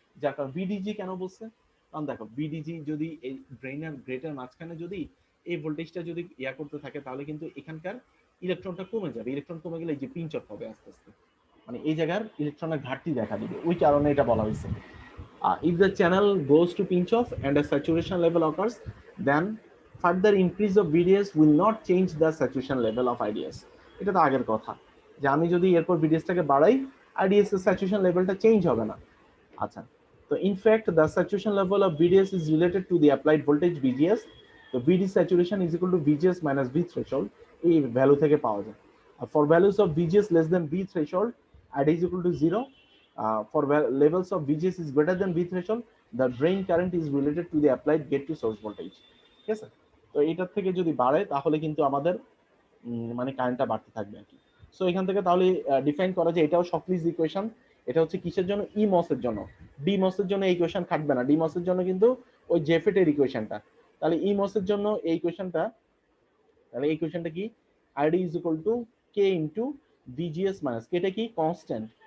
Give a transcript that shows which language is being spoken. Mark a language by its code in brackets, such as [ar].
[bn] যার কারণ বিডিজি কেন বলছে, কারণ দেখো বিডিজি যদি এই ড্রেনের গ্রেটের মাঝখানে যদি এই ভোল্টেজটা যদি ইয়া করতে থাকে তাহলে কিন্তু এখানকার ইলেকট্রনটা কমে যাবে, ইলেকট্রন কমে গেলে এই যে পিঞ্চ অফ হবে আস্তে আস্তে, মানে এই জায়গার ইলেকট্রনের ঘাটতি দেখা দিবে, ওই কারণে এটা বলা হয়েছে। [en] If the channel goes to pinch off and a saturation level occurs, then further increase of VDS will not change the saturation level of IDS. [bn] এটা তো আগের কথা যে আমি যদি এরপর VDS-টাকে বাড়াই IDS এর স্যাচুরেশন লেভেলটা চেঞ্জ হবে না। [en] আচ্ছা, তো in fact the saturation level of VDS is related to the applied voltage VGS. তো VD saturation is equal to VGS minus V threshold, [bn] এই ভ্যালু থেকে পাওয়া যায়। [en] For values of VGS less than V threshold, ID is equal to 0. For levels of VGS is greater than V threshold, the drain current is related to the applied gate to source voltage. [bn] ঠিক আছে, তো এটার থেকে যদি বাড়ে তাহলে কিন্তু আমাদের মানে কারেন্টটা বাড়তে থাকবে আর কি। সো এখান থেকে তাহলে ডিফাইন করা যায় এটাও শকলিজ ইকুয়েশন। এটা হচ্ছে কিসের জন্য, ইমস এর জন্য। ডিমস এর জন্য এই ইকুয়েশন খাটবে না, ডিমস এর জন্য কিন্তু ওই জেফেট এর ইকুয়েশনটা। তাহলে ইমস এর জন্য এই ইকুয়েশনটা, তাহলে এই ইকুয়েশনটা কি [en] ID is equal to K into VGS minus [bn] কেটা কি কনস্ট্যান্ট।